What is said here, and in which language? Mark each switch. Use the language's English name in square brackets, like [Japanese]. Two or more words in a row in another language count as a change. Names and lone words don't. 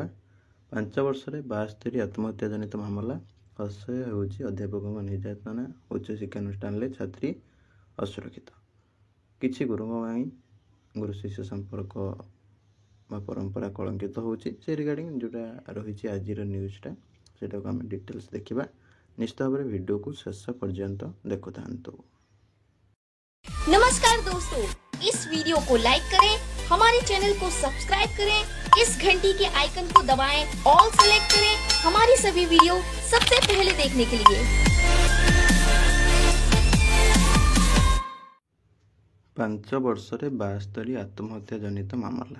[Odia] 5 ବର୍ଷରେ 72 ଆତ୍ମହତ୍ୟା ଜନିତ ମାମଲା, ଅସହ୍ୟ ହେଉଛି ଅଧ୍ୟାପକଙ୍କ ନିର୍ଯାତନା, ଉଚ୍ଚଶିକ୍ଷାନୁଷ୍ଠାନରେ ଛାତ୍ରୀ ଅସୁରକ୍ଷିତ। କିଛି ଗୁରୁଙ୍କ ପାଇଁ ଗୁରୁ ଶିଷ୍ୟ ସମ୍ପର୍କ ବା ପରମ୍ପରା କଳଙ୍କିତ ହେଉଛି, ସେ ରିଗାର୍ଡ଼ିଂ ଯେଉଁଟା ରହିଛି ଆଜିର ନ୍ୟୁଜ୍ଟା ସେଇଟାକୁ ଆମେ ଡିଟେଲ୍ସ ଦେଖିବା। ନିଶ୍ଚିତ ଭାବରେ ଭିଡ଼ିଓକୁ ଶେଷ ପର୍ଯ୍ୟନ୍ତ ଦେଖୁଥାନ୍ତୁ। [Hindi] नमस्कार दोस्तों, इस वीडियो को लाइक करें, हमारे चैनल को सब्सक्राइब करें, इस घंटी के आइकन को दबाएं, [English] all select [Hindi] करें हमारी सभी वीडियो सबसे पहले देखने के लिए। [Odia] 5 ବର୍ଷରେ 72 ଆତ୍ମହତ୍ୟା ଜନିତ ମାମଲା।